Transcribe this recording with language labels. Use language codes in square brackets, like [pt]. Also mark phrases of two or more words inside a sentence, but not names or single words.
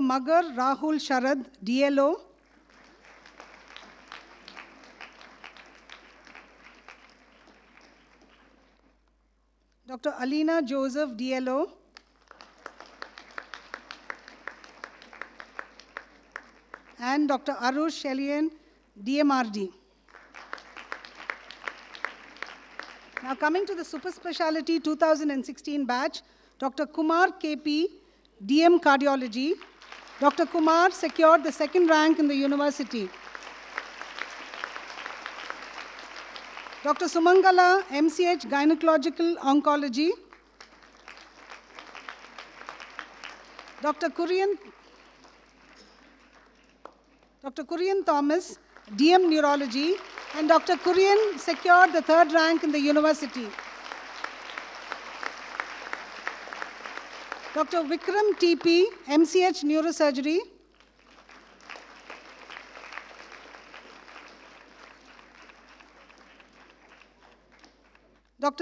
[en] Magar Rahul Sharad, DLO. Dr. Alina Joseph, DLO. And Dr. Arush Shelian, DMRD. Now coming to the Super Speciality 2016 batch, Dr. Kumar KP, DM Cardiology. Dr. Kumar secured the 2nd rank in the university. Dr. Sumangala, MCH Gynecological Oncology. Dr. Kurian Thomas, DM Neurology, and Dr. Kurian secured the 3rd rank in the university. Dr. Vikram TP, MCH Neurosurgery. Dr.